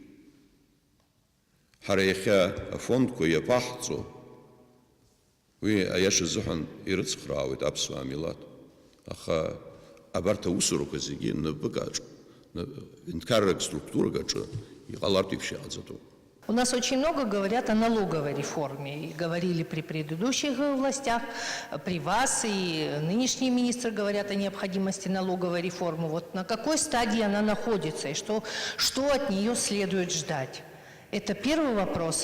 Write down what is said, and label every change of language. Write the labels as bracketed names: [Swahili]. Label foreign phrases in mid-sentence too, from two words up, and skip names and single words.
[Abkhazian] Ҳара иахьа афондқәа иаԥаҳҵо уи аиаша азыҳәан ирыцхраауеит аԥсуаа милаҭ. Аха абарҭ аусурақәа зегьы напык аҿы, ҳәынҭқаррак структурак аҿы иҟалартә еиԥш иҟаҵатәуп. [Russian] У нас очень много говорят о налоговой реформе. И говорили при предыдущих властях, при вас, и нынешние министры говорят о необходимости налоговой реформы. Вот на какой стадии она находится и что от нее следует ждать? Это первый вопрос.